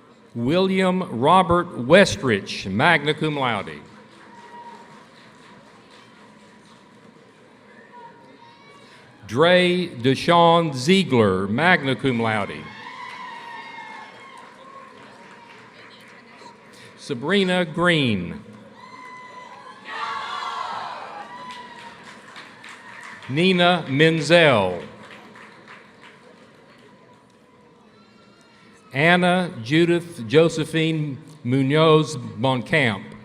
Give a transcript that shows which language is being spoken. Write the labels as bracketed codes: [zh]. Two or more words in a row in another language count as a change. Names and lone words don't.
[en] William Robert Westrich, [la] magna cum laude. [en] Dre Deshawn Ziegler, [la] magna cum laude. [en] Sabrina Green. Nina Menzel. Anna Judith Josephine Munoz Boncamp.